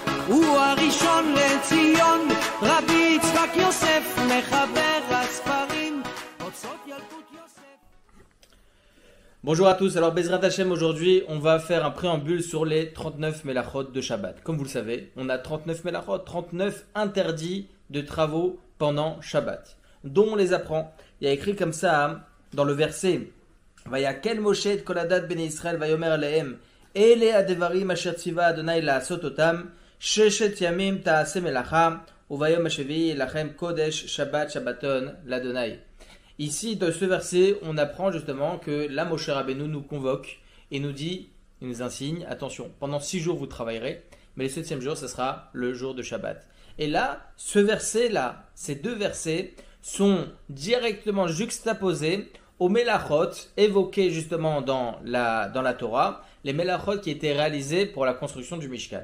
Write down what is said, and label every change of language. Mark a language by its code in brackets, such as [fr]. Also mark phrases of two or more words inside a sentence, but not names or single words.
[he] הוא הראשון לציון, רבי יצחק יוסף, מחבר הספרים, אוצרות ילקוט יוסף. [fr] Bonjour à tous, alors [he] בעזרת השם, [fr] aujourd'hui on va faire un préambule sur les 39 Melachot de Shabbat. Comme vous le savez, on a 39 Melachot, 39 interdits de travaux pendant Shabbat, dont on les apprend. Il y a écrit comme ça dans le verset [he] ויקהל משה את כל עדת בני ישראל ויאמר אלהם אלה הדברים אשר צוה ה' לעשת אתם ששת ימים תעשה מלאכה וביום השביעי לכם קדש שבת שבתון לה. [fr] Ici, dans ce verset, on apprend justement que la Moshe Rabbeinu nous convoque et nous dit, il nous insigne, attention, pendant 6 jours vous travaillerez, mais le 7e jour, ce sera le jour de Shabbat. Et là, ce verset-là, ces deux versets sont directement juxtaposés aux Melachot évoqués justement dans la Torah, les Melachot qui étaient réalisés pour la construction du Mishkan.